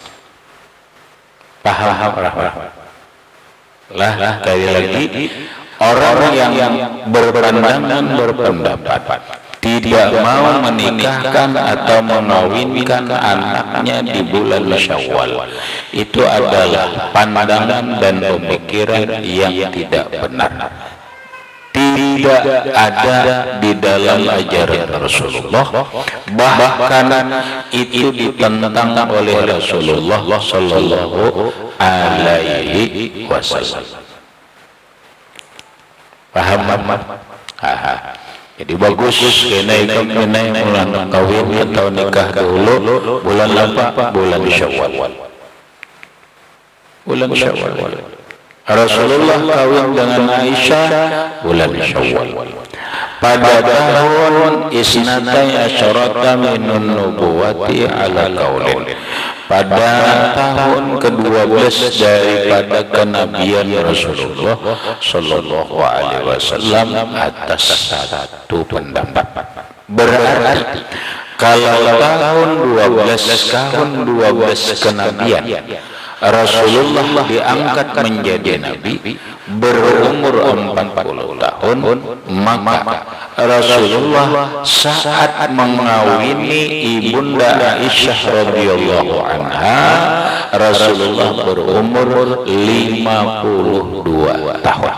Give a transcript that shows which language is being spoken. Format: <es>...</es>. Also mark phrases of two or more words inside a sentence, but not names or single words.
<id>Paham lah sekali lagi, orang yang berpendapat tidak mau menikahkan atau mengawinkan anaknya di bulan Syawal, itu adalah pandangan dan pemikiran yang tidak benar. Tidak ada di dalam ajaran Rasulullah, bahkan itu ditentang oleh Rasulullah</id> <ar>صلى الله عليه وسلم.</ar> <id>Paham? Jadi bagus kena bulan kawin atau nikah dulu bulan apa? Bulan Syawal. bulan Syawal. Rasulullah kawin dengan Aisyah bulan Syawal. Pada tahun</id> <ar>اثنتي عشرة من النبوة على قول.</ar> <id>Pada tahun ke-12 daripada kenabian Rasulullah</id> <ar>صلى الله عليه وسلم</ar> <id>atas satu pendapat. Berarti kalau tahun 12 kenabian Rasulullah diangkat menjadi nabi berumur 40 tahun, maka Rasulullah saat mengawini ibunda Aisyah</id> <ar>رضي الله عنها,</ar> <id>Rasulullah berumur 52 tahun.</id>